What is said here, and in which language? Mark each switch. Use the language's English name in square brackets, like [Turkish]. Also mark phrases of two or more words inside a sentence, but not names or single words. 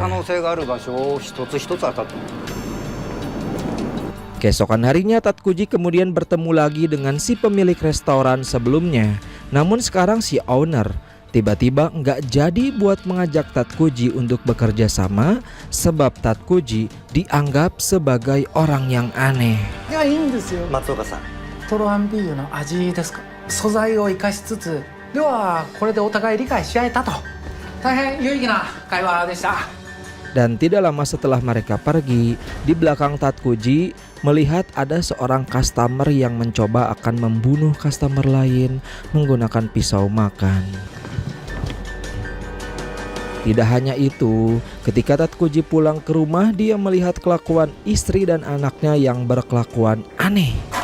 [Indonesian] Keesokan harinya Tatkuji kemudian bertemu lagi dengan si pemilik restoran sebelumnya. Namun sekarang si owner tiba-tiba nggak jadi buat mengajak Tatkuji untuk bekerja sama sebab Tatkuji dianggap sebagai orang yang aneh. Ya, [Japanese] いいんですよ。松岡さん。トロアンビーユの味ですか。素材を生かしつつ、ではこれでお互い理解し合えたと。大変有意義な会話でした。 [Indonesian] Dan tidak lama setelah mereka pergi, di belakang Tatkuji melihat ada seorang customer yang mencoba akan membunuh customer lain menggunakan pisau makan. Tidak hanya itu, ketika Tatkuji pulang ke rumah, dia melihat kelakuan istri dan anaknya yang berkelakuan aneh.